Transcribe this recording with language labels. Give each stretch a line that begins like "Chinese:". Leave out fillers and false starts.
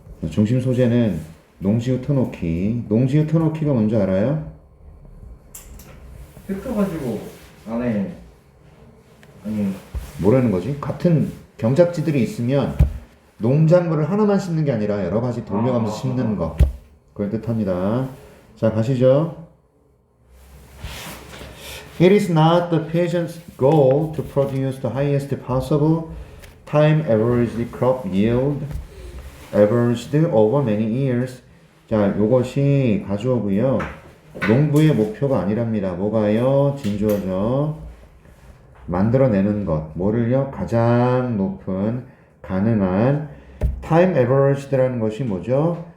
Korean: 중심 소재는 농지 흩어놓기. 농지 흩어놓기가 뭔지 알아요? 흩어가지고 안에 아니 뭐라는 거지? 같은 경작지들이 있으면 농작물을 하나만 심는 게 아니라 여러 가지 돌려가면서 심는 거. 그걸 뜻합니다. 자, 가시죠.
English: It is not the peasant's goal to produce the highest possible time averaged crop yield averaged over many years.
Korean: 자, 요것이 가주어고요. 농부의 목표가 아니랍니다. 뭐가요? 진주어죠. 만들어내는 것. 뭐를요? 가장 높은 가능한
English: time averaged
Korean: 라는 것이 뭐죠?